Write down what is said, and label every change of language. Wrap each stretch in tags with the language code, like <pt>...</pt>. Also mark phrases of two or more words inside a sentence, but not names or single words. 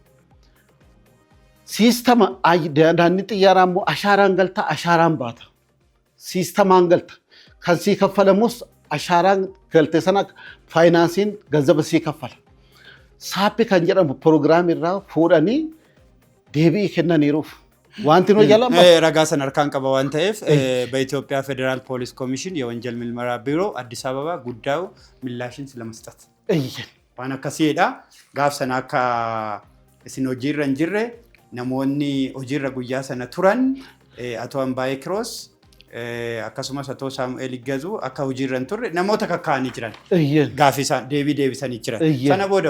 <om>Siistama daandii xiyyaaraa immoo ashaaraan galta ashaaraan baata. Siistamaan galta. Kan sii kaffalamus ashaaraan galte sana faayinaansiin ganzaba sii kaffala. Saappi kan jedhamu piroogiraamii irraa fuudhanii deebii kennaniiruuf. Wanti nu jala ragaa san harkaan qaba waan ta'eef</om> <am>በኢትዮጵያ ፌዴራል ፖሊስ ኮሚሽን የወንጀል ምርመራ ቢሮ አዲስ አበባ ጉዳዩ ምላሽን ስለመስጠት</am> <om>waan akkasiidha gaaf sana akka isin hojiirra hin jirre namoonni hojiirra guyyaa sana turan ato Ambaayee Kiroos akkasumas ato Saamu'eel Iggazu akka hojiirra hin turre namoota kakkaa'anii jiran gaafii isaan deebisanii jiran sana booda</om>